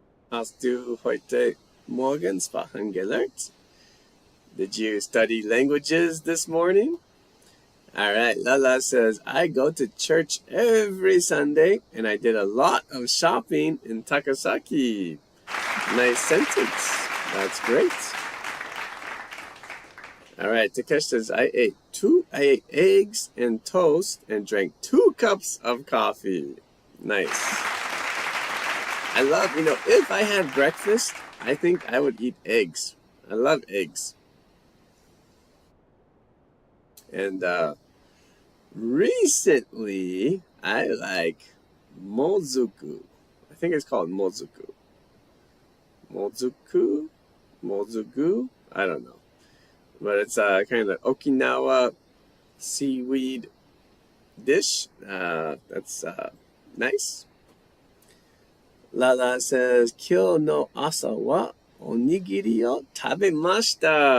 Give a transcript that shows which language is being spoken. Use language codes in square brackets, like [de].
[de] Hast du heute Morgen Sprachen gelernt? [en] Did you study languages this morning? All right, Lala says, I go to church every Sunday and I did a lot of shopping in Takasaki. Nice sentence. That's great. All right, Takesh says, I ate eggs and toast and drank 2 cups of coffee. Nice. I love, if I had breakfast, I think I would eat eggs. I love eggs. And recently, I like mozuku. I think it's called mozuku. Mozuku? I don't know. But it's kind of Okinawa seaweed dish. That's nice. Lala says, [ja] 今日の朝はおにぎりを食べました.